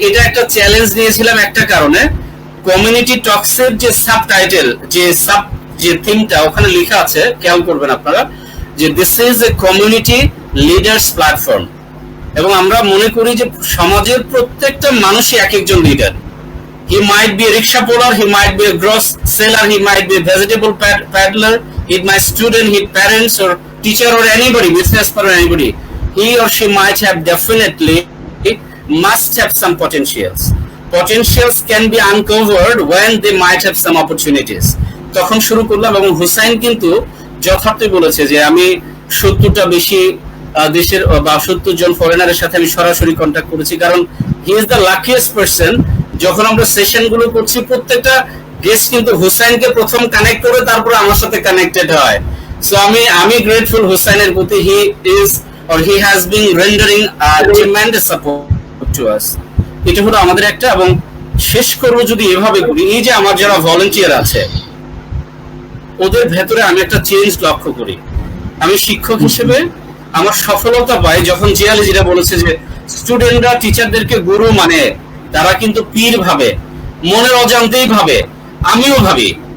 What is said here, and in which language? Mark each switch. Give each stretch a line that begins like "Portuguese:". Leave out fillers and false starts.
Bangla: এটা একটা চ্যালেঞ্জ নিয়েছিলাম একটা কারণে, কমিউনিটি টক্সের যে সাবটাইটেল, যে থিমটা ওখানে লেখা আছে, খেয়াল করবেন আপনারা, যে
English: This is a community leaders platform.
Bangla: এবং আমরা মনে করি যে সমাজের প্রত্যেকটা মানুষই এক একজন leader.
English: He might be a rickshaw puller, he might be a gross seller, he might be a vegetable peddler, he might student, his parents or teacher or anybody, business or anybody. He or she might have definitely must have some potentials. Potentials can be uncovered when they might have some opportunities.
Bangla: তখন শুরু করলাম, এবং হুসাইন কিন্তু যথার্থই বলেছে যে আমি 70টা বেশি দেশের বা 70 জন ফরেনারের সাথে আমি সরাসরি কন্ট্যাক্ট করেছি, কারণ
English: He is the luckiest person.
Bangla: যখন আমরা সেশন গুলো করছি, প্রত্যেকটা গেস্ট কিন্তু হুসাইনকে প্রথম কানেক্ট করে তারপরে আমার সাথে কানেক্টেড হয়। সো আমি গ্রেটফুল হুসাইনের প্রতি।
English: He is or he has been rendering tremendous support to us.
Bangla: এটা হলো আমাদের একটা। এবং শেষ করব যদি এভাবে করি, এই যে আমার যারা ভলান্টিয়ার আছে ওদের ভেতরে আমি একটা চেঞ্জ লক্ষ্য করি। আমি শিক্ষক হিসেবে আমার সফলতা পাই যখন জিয়ালি যেটা বলেছে যে স্টুডেন্টরা টিচারদেরকে গুরু মানে, তারা কিন্তু পীর ভাবে, মনের অজান্তেই ভাবে। আমিও ভাবি।